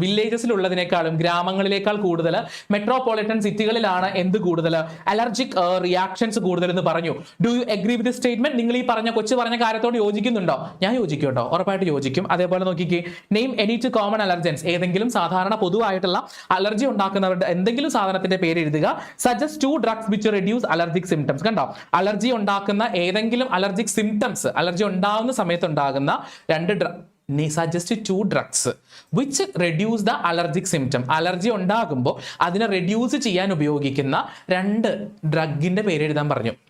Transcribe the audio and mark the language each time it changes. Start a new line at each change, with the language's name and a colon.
Malayalam: വില്ലേജസിലുള്ളതിനേക്കാളും ഗ്രാമങ്ങളിലേക്കാൾ കൂടുതൽ മെട്രോപൊളിറ്റൻ സിറ്റികളിലാണ് എന്ത് കൂടുതൽ, അലർജിക് റിയാക്ഷൻസ് കൂടുതൽ എന്ന് പറഞ്ഞു.
English: Do you agree with statement?
Malayalam: നിങ്ങൾ ഈ കൊച്ചു പറഞ്ഞ കാര്യത്തോട് യോജിക്കുന്നുണ്ടോ? ഞാൻ യോജിക്കും കേട്ടോ, ഉറപ്പായിട്ട് യോജിക്കും. അതേപോലെ നോക്കിക്കേ,
English: Name any 2 common allergens.
Malayalam: ഏതെങ്കിലും സാധാരണ പൊതുവായിട്ടുള്ള അലർജി ഉണ്ടാക്കുന്നവരുടെ എന്തെങ്കിലും സാധനത്തിന്റെ പേര് എഴുതുക.
English: Suggest 2 drugs which reduce allergic symptoms.
Malayalam: കണ്ടോ, അലർജി ഉണ്ടാക്കുന്ന ഏതെങ്കിലും അലർജിക് സിംറ്റംസ്, അലർജി ഉണ്ടാകുന്ന സമയത്ത് ഉണ്ടാകുന്ന 2
English: Suggest 2 drugs which reduce the allergic symptom.
Malayalam: Allergy ഉണ്ടാകുമ്പോൾ അതിനെ റെഡ്യൂസ് ചെയ്യാൻ ഉപയോഗിക്കുന്ന 2 ഡ്രഗിന്റെ പേര് എഴുതാൻ പറഞ്ഞു.